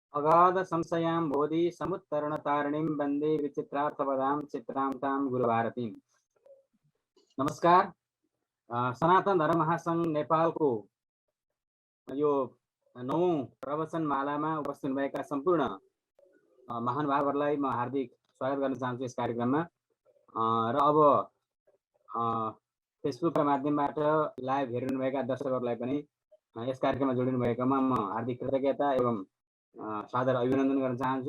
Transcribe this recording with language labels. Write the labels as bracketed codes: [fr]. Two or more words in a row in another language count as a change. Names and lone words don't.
[sa] अगाध संशयां बोधि समुत्तरण तारिणीं वन्दे विचित्रार्थपदां चित्रां तां गुरुभारतीं। [ne] नमस्कार। सनातन धर्म महासंघ नेपालको यो 9औं प्रवचन मालामा उपस्थित हुनुभएका सम्पूर्ण महानुभावहरूलाई म हार्दिक स्वागत गर्न चाहन्छु यस कार्यक्रममा। र अब फेसबुकका माध्यमबाट लाइभ हेरिनुभएका दर्शकहरूलाई पनि यस कार्यक्रममा जोडिनु भएकोमा म हार्दिक कृतज्ञता एवं सादर अभिनन्दन गर्न चाहन्छु।